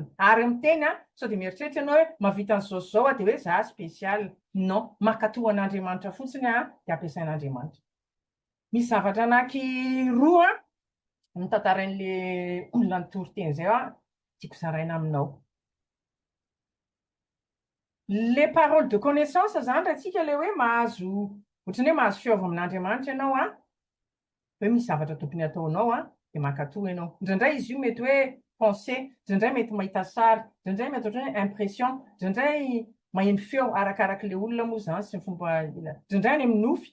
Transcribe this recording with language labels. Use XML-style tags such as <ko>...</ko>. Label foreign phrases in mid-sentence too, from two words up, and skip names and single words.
<mg>Ary miteny sao dia mieritreritra ianao hoe mahavita an'izao dia hoe za spécial. Non, mankatoa an'Andriamanitra fotsiny dia ampiasain'Andriamanitra. Misy zavatra anankiroa mitantarain'ilay olona nitory teny izay tiako zaraina aminao.</mg> <fr>Les paroles de connaissance</fr> <mg>zany raha tsika ilay hoe mahazo ohatrany hoe mahazo fihaova amin'Andriamanitra ianao hoe misy zavatra tokony ataonao dia mankatoa ianao. Indraindray izy io mety hoe pensée, indraindray mety mahita sary, indraindray mety ohatrany hoe impression, indraindray maheno feo arakarak'ilay olona moa zany sy ny fomba indraindray any amin'ny nofy.</mg>